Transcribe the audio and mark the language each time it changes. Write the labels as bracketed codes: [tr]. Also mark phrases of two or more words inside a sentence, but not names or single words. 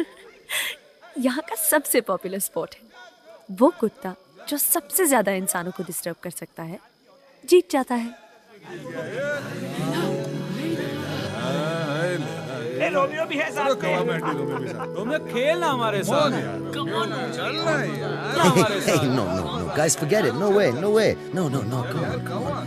[hi] यहाँ का सबसे [en] popular spot [hi] है। वो कुत्ता जो सबसे ज्यादा इंसानों को डिस्टर्ब कर सकता है जीत जाता है। रोमियो भी है साथ में। रोमियो खेलना हमारे साथ। [en] Hey, no, guys, forget it. No way. No, come on.